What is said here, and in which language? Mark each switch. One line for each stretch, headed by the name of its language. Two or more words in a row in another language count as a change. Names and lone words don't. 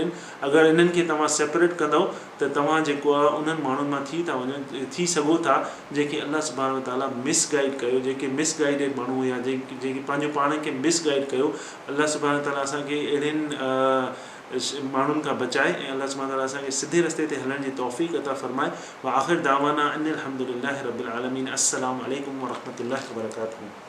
Sindhi: अगरि इन्हनि खे तव्हां सेपरेट कंदव त तव्हां जेको आहे उन्हनि माण्हुनि मां थी सघो था जेके
Arabic: الله سبحانه تعالى
Sindhi: मिसगाइड कयो, जेके मिसगाइडेड माण्हू हुया, जेके पंहिंजो पाण खे मिसगाइड कयो।
Arabic: الله سبحانه تعالى
Sindhi: असांखे अहिड़ियुनि माण्हुनि खां बचाए ऐं
Arabic: الله سبحانه تعالى
Sindhi: असांखे सिधे रस्ते ते हलण जी तौफ़ीक़ अता फ़रमाए।
Arabic: وآخر دعوانا أن الحمد لله رب العالمين. السلام عليكم ورحمة الله وبركاته.